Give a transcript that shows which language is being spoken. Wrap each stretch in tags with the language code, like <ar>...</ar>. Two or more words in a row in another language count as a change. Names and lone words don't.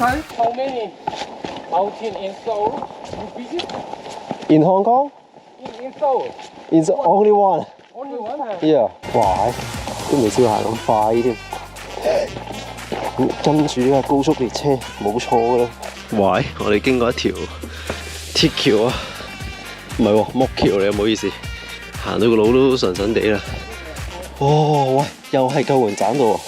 <en>How many mountain in Seoul you visit? In Hong Kong? In Seoul? It's only one. Only one? Yeah，</en> <yue>哇！都未試過行咁快添。跟住呢個高速列車冇錯㗎啦。喂，我哋經過一條鐵橋啊，唔係喎木橋嚟，唔好意思，行到個路都神神地啦。哦，喂，又係救援站度喎。</yue>